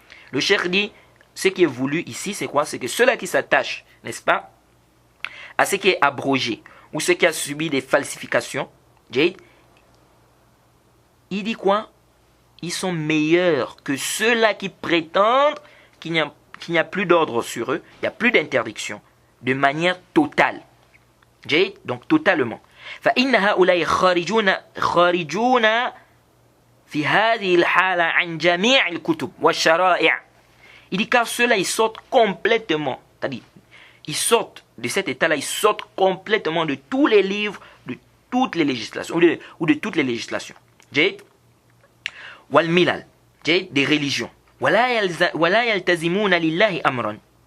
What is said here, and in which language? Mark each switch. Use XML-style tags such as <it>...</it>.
<fr>Le cheikh dit, ce qui est voulu ici, c'est quoi? C'est que ceux-là qui s'attachent, n'est-ce pas, à ce qui est abrogé, ou ce qui a subi des falsifications, il dit quoi? Ils sont meilleurs que ceux-là qui prétendent qu'il n'y a plus d'ordre sur eux, il n'y a plus d'interdiction, de manière totale. Donc totalement.</fr> <ar>فإن هؤلاء خارجون في هذه الحالة عن جميع الكتب والشرائع.</ar> <fr>Il dit car ceux-là ils sortent complètement, c'est-à-dire ils sortent de cet état-là, ils sortent complètement de tous les livres, de toutes les législations ou de toutes les législations.</fr> <ar>والملل</ar> <fr>des religions.</fr> <ar>ولا يلتزمون لله أمرا.</ar>